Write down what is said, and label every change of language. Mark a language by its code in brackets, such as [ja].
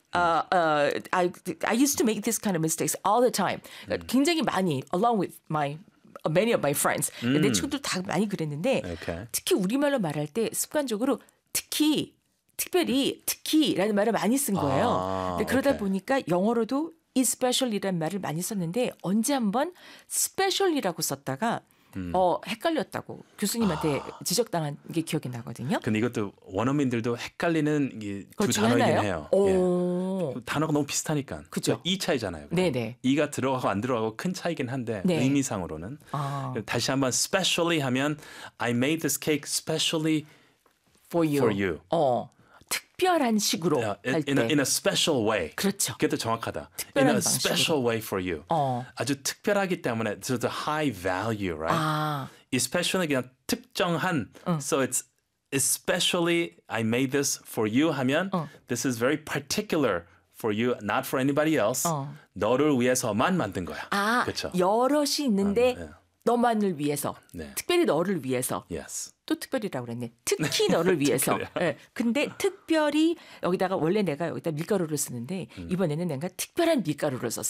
[en] I used to make this kind of mistakes all the time. [ko] 굉장히 많이 [en] along with my many of my friends. [ko] 내 친구들도 다 많이 그랬는데 [en] okay. [ko] 특히 우리말로 말할 때 습관적으로 특히, 특별히, 특히라는 말을 많이 쓴 거예요. 근데 그러다 [en] okay. [ko] 보니까 영어로도 especially라는 말을 많이 썼는데 언제 한번 specially라고 썼다가 헷갈렸다고 교수님한테 지적당한 게 기억이 나거든요. 근데 이것도 원어민들도 헷갈리는 두 단어이긴 하나요? 해요. 단어가 너무 비슷하니까. 그쵸? 이 차이잖아요. 네네. 이가 들어가고 안 들어가고 큰 차이긴 한데 네. 의미상으로는. 다시 한번 [en] specially [ko] 하면 [en] I made this cake specially for you. [ko] 특별한 식으로 할 때. [en] In a special way. [ko] 그렇죠. 그게 더 정확하다. 특별한 [en] in a [ko] 방식으로. [en] special way for you. [ko] 아주 특별하기 때문에 [en] so it's a high value, right? [ko] Especially 그냥 특정한. [en] So it's especially I made this for you [ko] 하면 [en] this is very particular for you, not for anybody else. [ko] 너를 위해서만 만든 거야. 그렇죠. 여럿이 있는데 너만을 위해서. 네. 특별히 너를 위해서. [en] Yes. [ko] 또 특별이라고 그랬네. 특히 너를 위해서. 네. 근데 특별히 여기다가 원래 내가 여기다 밀가루를 쓰는데 이번에는 내가 특별한 밀가루를 썼어.